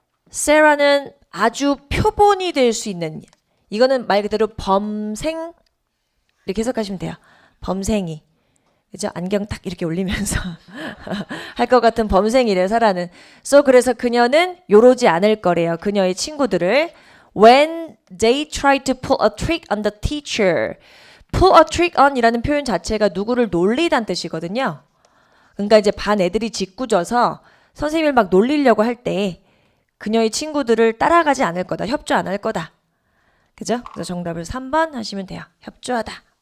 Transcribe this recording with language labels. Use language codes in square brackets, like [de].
[ko] 세라는 아주 표본이 될 수 있는, 이거는 말 그대로 범생 이렇게 해석하시면 돼요. 범생이. 그죠? 안경 딱 이렇게 올리면서 할 것 같은 범생이래 사라는. 그래서 그녀는 요러지 않을 거래요. 그녀의 친구들을. [en] When they tried to pull a trick on the teacher. [ko] pull a trick on 이라는 표현 자체가 누구를 놀리다는 뜻이거든요. 그러니까 이제 반 애들이 짓궂어서 선생님을 막 놀리려고 할 때 그녀의 친구들을 따라가지 않을 거다. 협조 안 할 거다. 그죠? 그래서 정답을 3번 하시면 돼요. 협조하다.